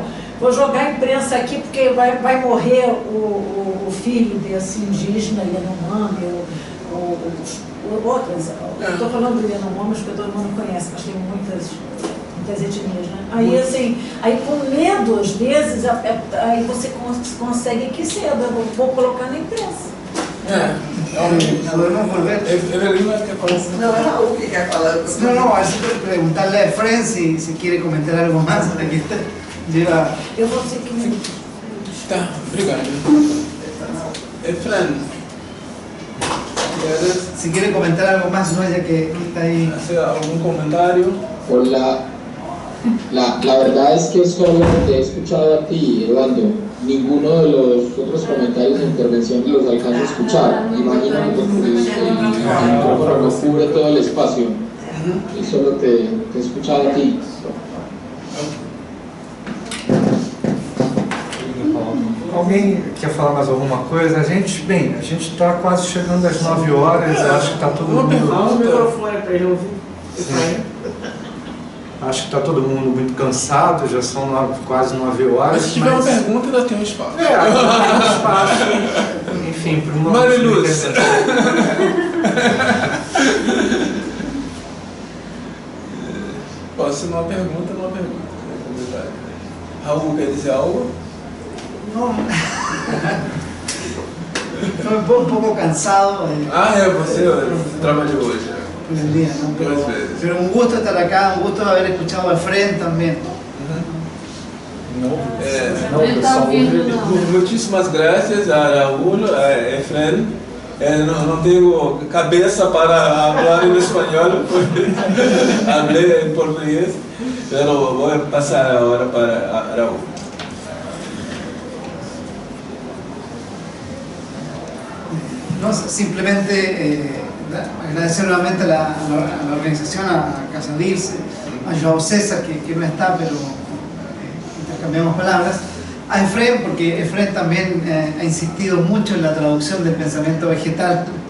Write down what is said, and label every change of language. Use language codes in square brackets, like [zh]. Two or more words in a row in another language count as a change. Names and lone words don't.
[pt] Vou jogar a imprensa aqui porque vai morrer o filho desse indígena, Yanomami, outras. Estou falando do Yanomami, porque todo mundo conhece, mas tem muitas etnias, né? Aí, assim, com medo, às vezes, aí você consegue que cedo, eu vou colocar na imprensa. [es] Podemos volver. [pt] No, Raúl que quer falar. [es] No, así preguntarle a Efren si quiere comentar algo más de que lleva. [pt] Eu vou dizer que... Tá, obrigado. [es] Efren, Si quiere comentar algo más, ¿no? Ya que está ahí. ¿hace algún comentario? Hola, la verdad es que solo te he escuchado a ti, Eduardo. Ninguno de los otros comentarios e intervenciones los alcanzo a escuchar. Imagino que porque el micrófono no cubre todo el espacio. Y solo te he escuchado a ti. [pt] Alguém quer falar mais alguma coisa? A gente está quase chegando às 9 horas, eu acho que está todo mundo... Dá um microfone para ele ouvir. Acho que está todo mundo muito cansado, já são quase 9 horas. Mas se tiver uma pergunta, ainda tem um espaço. Ainda tem um espaço. Enfim, para uma... Mariluz. Pode ser uma pergunta, não uma pergunta. Raul, quer dizer algo? [es] No. Estoy un poco cansado. [pt] Você trabalha hoje. [es] El día, ¿no? Pero un gusto estar acá, un gusto haber escuchado a Efren también. [pt] Muitíssimas graças a Raul, a Efren. Não tenho cabeça para falar em espanhol, porque falei em português, mas vou passar a hora para Raul. [es] No, simplemente agradecer nuevamente a la organización, a Casadirse, a Joao César, que no está, pero intercambiamos palabras, a Efren, porque Efren también ha insistido mucho en la traducción del pensamiento vegetal.